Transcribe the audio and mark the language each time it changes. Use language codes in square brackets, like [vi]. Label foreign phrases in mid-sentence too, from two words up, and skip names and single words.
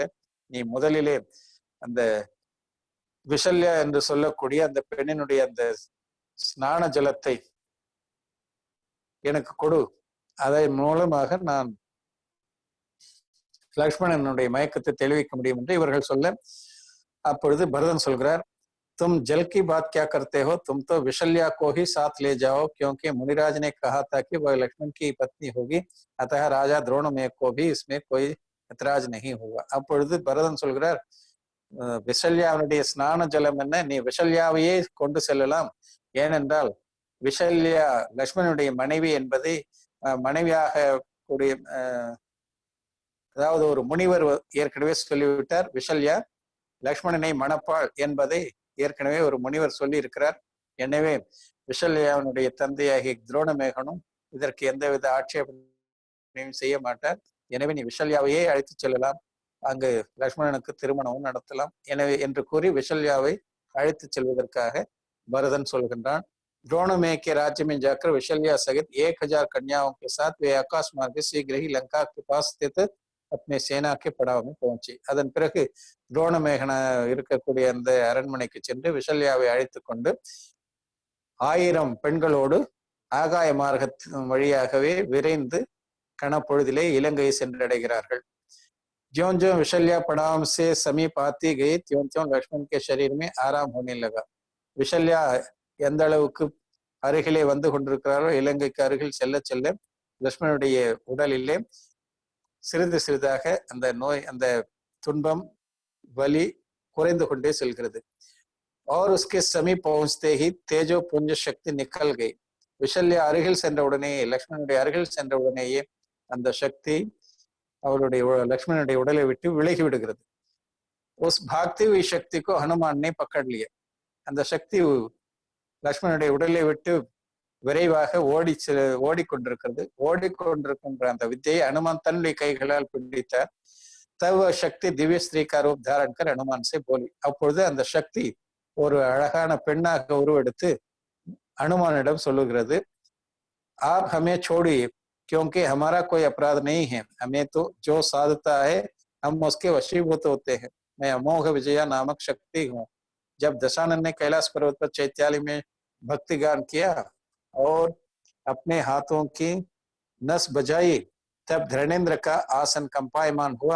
[ta] நீ முதலிலே அந்த விஷல்யா என்று சொல்லக்கூடிய அந்த பெண்ணினுடைய அந்த ஸ்நான ஜலத்தை எனக்கு கொடு, அதன் மூலமாக நான் லக்ஷ்மணனுடைய மயக்கத்தை தெளிவிக்க முடியும் என்று இவர்கள் சொல்ல, அப்பொழுது பரதன் சொல்கிறார், [hi] तुम जल की बात क्या करते हो, तुम तो विशल्या को ही साथ ले जाओ, क्योंकि मुनिराज ने कहा था कि वह लक्ष्मण की पत्नी होगी, अतः राजा द्रोणमेय को भी इसमें कोई ऐतराज नहीं होगा. [ta] அப்பொழுது பரதன் சொல்கிறார், விஷல்யாவுடைய ஸ்நான ஜலம் என்ன, நீ விஷல்யாவையே கொண்டு செல்லலாம். ஏனென்றால் விஷல்யா லக்ஷ்மணனுடைய மனைவி என்பதை மனைவியாக கூடிய அதாவது ஒரு முனிவர் ஏற்கனவே சொல்லிவிட்டார். விஷல்யா லக்ஷ்மணனை மணப்பாள் என்பதை ஏற்கனவே ஒரு முனிவர் சொல்லி இருக்கிறார். எனவே விஷல்யாவுடைய தந்தையாகிய துரோணமேகனும் இதற்கு எந்தவித ஆட்சேபனையும் செய்ய மாட்டார். எனவே நீ விஷல்யாவையே அழைத்து செல்லலாம், அங்கு லக்ஷ்மணனுக்கு திருமணமும் நடத்தலாம் எனவே என்று கூறி விஷல்யாவை அழைத்து செல்வதற்காக பரதன் சொல்கின்றான். [hi] द्रोणमेय के राज्य में जाकर विशल्या सहित 1000 कन्याओं के साथ वे आकाश मार्ग शीघ्र ही लंका के पास स्थित अपने सेना के पड़ाव में पहुंचे. [ta] அதன் பிறகு துரோணமேகன இருக்கக்கூடிய அந்த அரண்மனைக்கு சென்று விஷல்யாவை அழைத்து கொண்டு 1000 பெண்களோடு ஆகாய மார்க்கத்தின் வழியாகவே விரைந்து கணப்பொழுதிலே இலங்கையை சென்றடைகிறார்கள். [hi] ज्यों ज्यों विशल्या पड़ाव से समीप आती गई त्यों त्यों लक्ष्मण के शरीर में आराम होने लगा. [ta] விஷல்யா எந்த அளவுக்கு அருகிலே வந்து கொண்டிருக்கிறாரோ, இலங்கைக்கு அருகில் செல்ல செல்ல லக்ஷ்மணனுடைய உடலிலே சிறிது சிறிதாக அந்த நோய், அந்த துன்பம், வலி குறைந்து கொண்டே செல்கிறது. [hi] और उसके समीप पहुंचते ही तेजो पुंज शक्ति निकल गई. [ta] விஷல்யா அருகில் சென்ற உடனேயே, லக்ஷ்மணனுடைய அருகில் சென்ற உடனேயே அந்த சக்தி அவருடைய லக்ஷ்மணனுடைய உடலை விட்டு விலகி விடுகிறது. [hi] उस भागती हुई शक्ति को हनुमान ने पकड़ लिया. [ta] அந்த சக்தி லக்ஷ்மணனுடைய உடலை விட்டு விரைவாக ஓடிக்கொண்டிருக்கிறது. ஓடிக்கொண்டிருக்கின்ற அந்த வித்தையை அனுமான் தன்னுடைய கைகளால் பிடித்தார். [hi] तब शक्ति दिव्य स्त्री का रूप धारण कर हनुमान से बोली. [ta] அப்பொழுது அந்த சக்தி ஒரு அழகான பெண்ணாக உருவெடுத்து அனுமானிடம் சொல்லுகிறது, [hi] आप हमें छोड़िए क्योंकि हमारा कोई अपराध नहीं है, हमें तो जो साधता है हम उसके वशीभूत होते हैं. मैं अमोघ विजया नामक शक्ति हूँ. जब दशानन ने कैलाश पर्वत पर चैत्याली में भक्ति गान किया और अपने हाथों की नस बजाई, तब धरणेन्द्र का आसन कंपायमान हुआ.